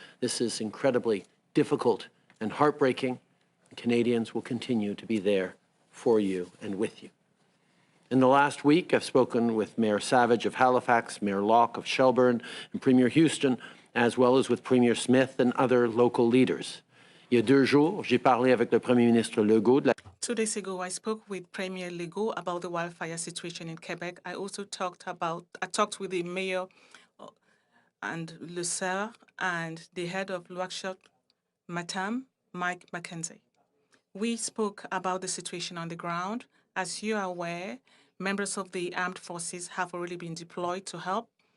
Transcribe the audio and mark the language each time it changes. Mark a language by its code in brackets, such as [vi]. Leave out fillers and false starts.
[en] This is incredibly difficult and heartbreaking. Canadians will continue to be there for you and with you. In the last week, I've spoken with Mayor Savage of Halifax, Mayor Locke of Shelburne, and Premier Houston, as well as with Premier Smith and other local leaders. [fr] Il y a 2 jours, j'ai parlé avec le Premier ministre Legault de la [en] 2 days ago, I spoke with Premier Legault about the wildfire situation in Quebec. I also talked with the mayor and Le Serre and the head of Luakshot, Matam, Mike McKenzie. We spoke about the situation on the ground. As you are aware, members of the armed forces have already been deployed to help.